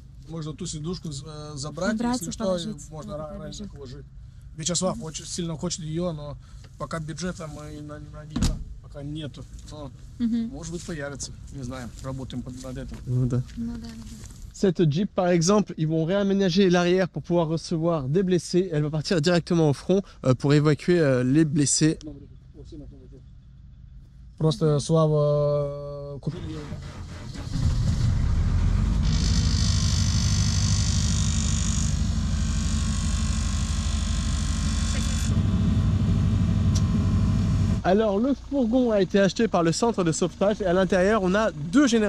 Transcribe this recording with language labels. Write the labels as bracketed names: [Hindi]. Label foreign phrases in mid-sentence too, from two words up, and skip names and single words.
[Russian] можно ту сидушку забрать, Убрать если и что, положить. можно Вот раньше положить. положить. Вячеслав очень сильно хочет ее, но пока бюджета мы на нее пока нету. Но, может быть, появится. Не знаю, работаем над этим. Ну да. Ну да, да. [French] Cette Jeep, par exemple, ils vont réaménager l'arrière pour pouvoir recevoir des blessés. Elle va partir directement au front pour évacuer les blessés. [Russian] Просто Слава купил ее. [French] Alors, le fourgon a été acheté par le centre de sauvetage et à l'intérieur, on a 2 générateurs.